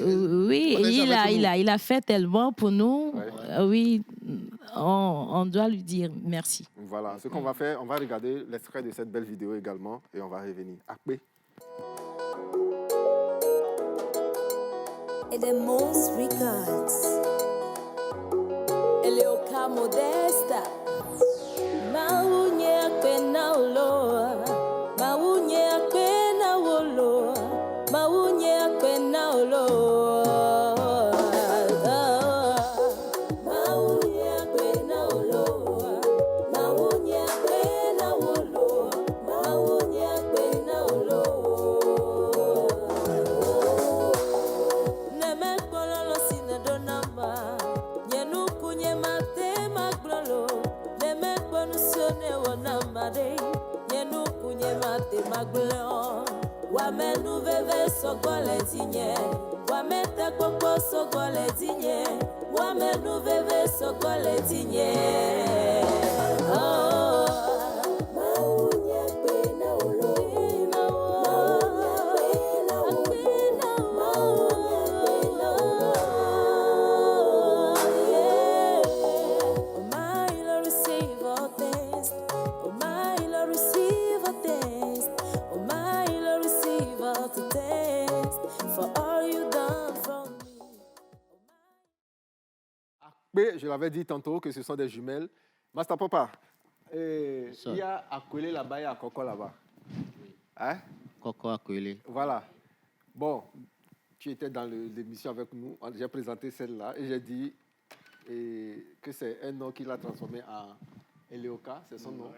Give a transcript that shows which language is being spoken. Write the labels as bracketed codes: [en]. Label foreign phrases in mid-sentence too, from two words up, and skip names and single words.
[fr] Oui, il a fait tellement pour nous. Ouais. Oui, on doit lui dire merci. Voilà, ce qu'on va faire, on va regarder l'extrait de cette belle vidéo également et on va revenir. [ee] Akpe. [en] Et the most records. [ee] Eleoka Modesta. Maunye Akpe na oloa. Maunye Akpe na oloa. Maunye Akpe na oloa. Maunye Akpe na oloa. Maunye Akpe na oloa. Maunye Akpe na oloa. Neme kpololo sine donamba. Nyenu kunye mate maglolo. Neme kponu sione wonamade. Nyenu kunye mate maglolo. Wamenu veve sogole tinye. Wamete koko sogole tinye. Wamenu veve sogole tinye. Oh. Maunye Akpe na olo. Maunye Akpe na olo. Maunye Akpe na olo. [en] Yeah. Oh my Lord, receive all thanks. Oh my Lord, receive all thanks. Oh my Lord, receive all the thanks for all you done for me. [ee] Akpe, [fr] je l'avais dit tantôt que ce sont des jumelles. Master Popa, il y a Akwele là-bas et Akoko là-bas. Hein? Koko Akwele. Voilà. Bon, tu étais dans l'émission avec nous. J'ai présenté celle-là et j'ai dit que c'est un nom qu'il a transformé en Eleoka, c'est son nom.